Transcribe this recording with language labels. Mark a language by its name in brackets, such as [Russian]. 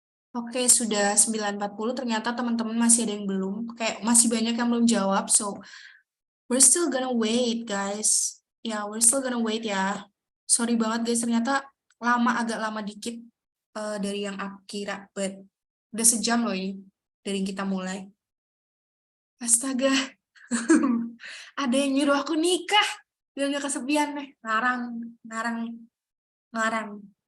[Indonesian] Oke, sudah 9.40. Ternyata teman-teman masih ada yang belum. Kayak masih banyak yang belum jawab. [English] So, we're still gonna wait, guys. Ya, we're still gonna wait ya. Sorry [Indonesian] banget, [English] guys. [Indonesian] Ternyata agak lama dikit dari yang aku kira. [English] But [Indonesian] udah sejam loh ini dari yang kita mulai. Astaga. Ada yang nyuruh aku nikah. Biar gak kesepian nih. Ngarang, ngarang, ngarang.